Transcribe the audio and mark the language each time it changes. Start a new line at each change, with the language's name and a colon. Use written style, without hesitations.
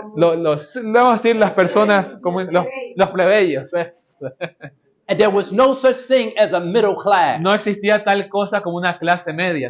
Spanish: Vamos a decir las personas, como los plebeyos.
English: And there was no such thing as a middle class.
Spanish: No existía tal cosa como una clase media.